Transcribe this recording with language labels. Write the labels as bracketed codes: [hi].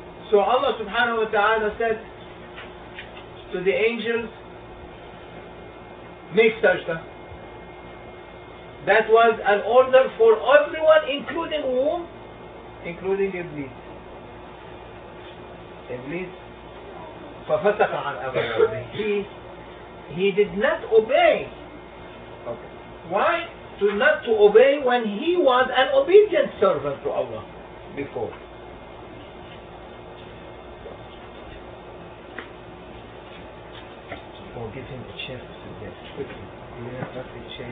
[en] So Allah subhanahu wa ta'ala said to the angels, make sajda. That was an order for everyone, including whom? Including Iblees. [ar] Iblees فَفَسَقَ عَنْ أَمْرِ رَبِّهِ. [en] He did not obey. Okay. Why? Not to obey when he was an obedient servant to Allah before. Or give him a chair to sit there quickly. You have not a chair.